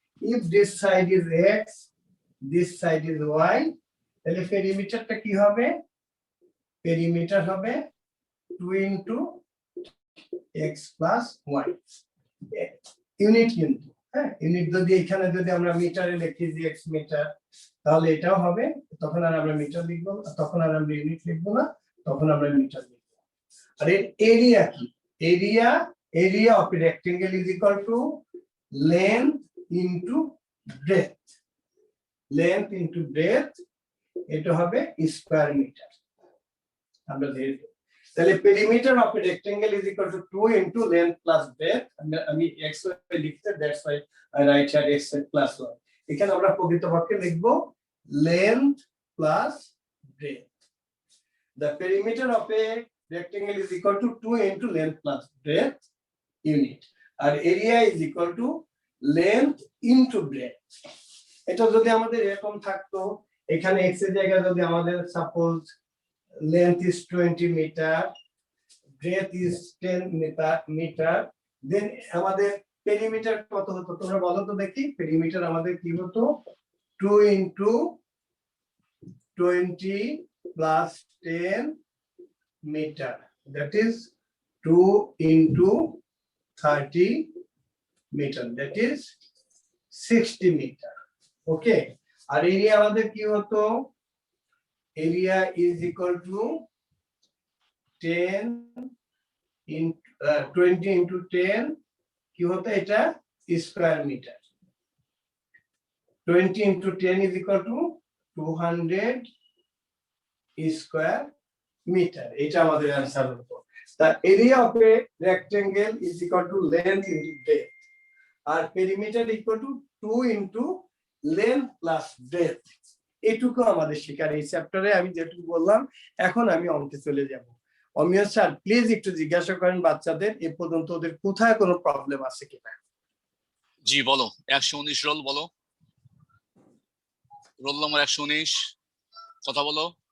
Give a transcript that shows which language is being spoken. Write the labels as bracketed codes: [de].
[en] If this side is x, this side is y, [bn] তাহলে পেরিমিটারটা কি হবে, পেরিমিটার হবে 2 into x plus y, unit কিন্তু, হ্যাঁ ইউনিট যদি এখানে যদি আমরা মিটারে লিখি যে x মিটার, তাহলে এটাও হবে, তখন আর আমরা মিটার লিখবো না, তখন আর আমরা ইউনিট লিখবো না, তখন আমরা মিটার লিখবো। আর এর এরিয়া কি, [en] area of a rectangle is equal to length into breadth, length into breadth, [bn] এটা হবে স্কয়ার মিটার। আমরা দেখব তাহলে [en] perimeter of a rectangle is equal to 2 into length plus breadth, [bn] আমি x লিখতে, [en] that's why I write here x plus y, [bn] এখানে আমরা প্রকৃতপক্ষে লিখব [en] length plus breadth. The perimeter of a rectangle is equal to 2 into length plus breadth unit, আর area is equal to length into breadth. [bn] এটা যদি আমাদের এরকম থাকতো, এখানে x এর জায়গায় যদি আমাদের suppose [en] length is 20 meter, breadth is 10 meter, [bn] then আমাদের পেরিমিটার কত হতো তোমরা বলো তো দেখি, পেরিমিটার আমাদের কি হতো, 2 into [en] 20 plus 10 meter, that is 2 into 30 meter, that is 60 meter. [bn] Okay, আর area আমাদের কি হতো, area [en] is equal to 10 into 20 into 10 [bn] কি হতো, এটা square metre, [en] 20 into 10 is equal to 200 [bn] square metre, এটা আমাদের आंसर হতো। [en] The area of a rectangle is equal to length into breadth, আর perimeter equal to 2 into length plus breadth, [bn] এটুকু আমাদের শেখার এই চ্যাপ্টারে আমি যেটুকু বললাম। এখন আমি অঙ্কে চলে যাব। অমিয় স্যার প্লিজ একটু জিজ্ঞাসা করেন বাচ্চাদের এ পর্যন্ত ওদের কোথায় কোনো প্রবলেম আছে কিনা। জি বলো, 119 রোল বলো, রোল নম্বর 119, কথা বলো।